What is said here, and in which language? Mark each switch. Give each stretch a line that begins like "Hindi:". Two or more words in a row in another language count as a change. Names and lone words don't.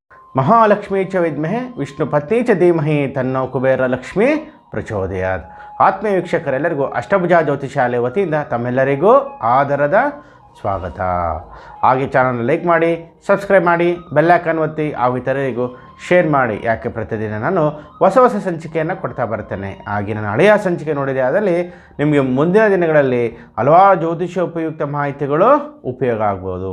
Sanskrit: ಮಹಾಲಕ್ಷ್ಮೀ ಚ ವಿದ್ಮಹೆ ವಿಷ್ಣು ಪತ್ನಿ ಚ ಧೀಮಹಿ ತನ್ನೋ ಕುಬೇರ ಲಕ್ಷ್ಮೀ ಪ್ರಚೋದಯಾತ್.
Kannada: ಆತ್ಮೀಯ ವೀಕ್ಷಕರೆಲ್ಲರಿಗೂ ಅಷ್ಟಭುಜ ಜ್ಯೋತಿಷಾಲಯ ವತಿಯಿಂದ ತಮ್ಮೆಲ್ಲರಿಗೂ ಆದರದ ಸ್ವಾಗತ. ಹಾಗೆ ಚಾನಲ್ನ ಲೈಕ್ ಮಾಡಿ, ಸಬ್ಸ್ಕ್ರೈಬ್ ಮಾಡಿ, ಬೆಲ್ಲೈಕನ್ ಒತ್ತಿ ಹಾಗೂ ಇತರರಿಗೂ ಶೇರ್ ಮಾಡಿ. ಯಾಕೆ ಪ್ರತಿದಿನ ನಾನು ಹೊಸ ಸಂಚಿಕೆಯನ್ನು ಕೊಡ್ತಾ ಬರ್ತೇನೆ. ಹಾಗೆ ನಾನು ಹಳೆಯ ಸಂಚಿಕೆ ನೋಡಿದೆ, ಅದರಲ್ಲಿ ನಿಮಗೆ ಮುಂದಿನ ದಿನಗಳಲ್ಲಿ ಹಲವಾರು ಜ್ಯೋತಿಷ ಉಪಯುಕ್ತ ಮಾಹಿತಿಗಳು ಉಪಯೋಗ ಆಗ್ಬೋದು.